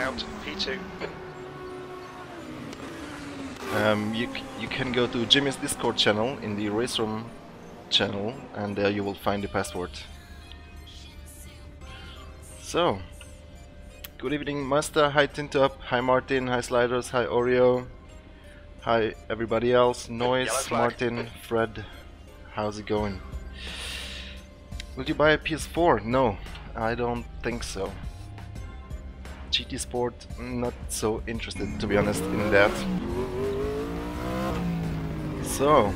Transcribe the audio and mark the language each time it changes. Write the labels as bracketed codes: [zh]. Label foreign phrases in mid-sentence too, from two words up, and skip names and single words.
[en] Out, P2. You can go to Jimmy's Discord channel in the RaceRoom channel, and there you will find the password. So, good evening Master, hi Tintop, hi Martin, hi Sliders, hi Oreo, hi everybody else, Noise, Martin, Fred, how's it going? Will you buy a PS4? No, I don't think so. GT Sport, not so interested to be honest in that. So,